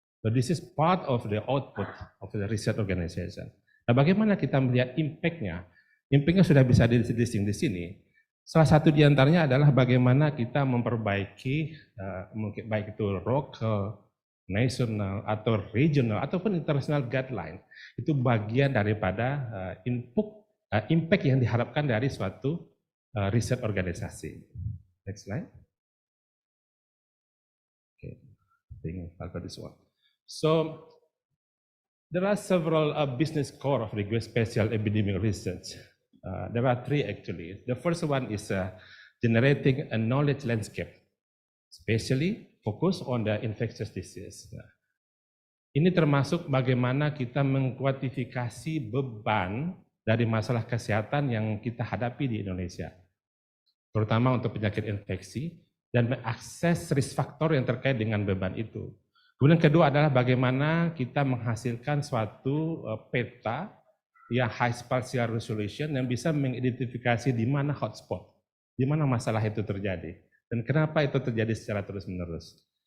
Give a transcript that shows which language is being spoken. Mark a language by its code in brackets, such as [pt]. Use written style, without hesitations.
[en] So this is part of the output of the research organization. [id] Nah, bagaimana kita melihat impact-nya? Impact-nya sudah bisa di-listing di sini. Salah satu di antaranya adalah bagaimana kita memperbaiki, mungkin baik itu [en] local, [id] nasional, atau regional, ataupun [en] international guideline. [id] Itu bagian daripada impact yang diharapkan dari suatu riset organisasi. [en] Next slide. Okay, I think I'll go this one. So, there are several business core of the geospatial epidemic research. There are three actually. The first one is generating a knowledge landscape, especially focus on the infectious disease. [id] Nah, ini termasuk bagaimana kita mengkuantifikasi beban dari masalah kesehatan yang kita hadapi di Indonesia, terutama untuk penyakit infeksi, dan mengakses [en] risk factor [id] yang terkait dengan beban itu. Kemudian kedua adalah bagaimana kita menghasilkan suatu peta yang [en] high spatial resolution [id] yang bisa mengidentifikasi di mana hotspot, di mana masalah itu terjadi, dan kenapa itu terjadi secara terus-menerus.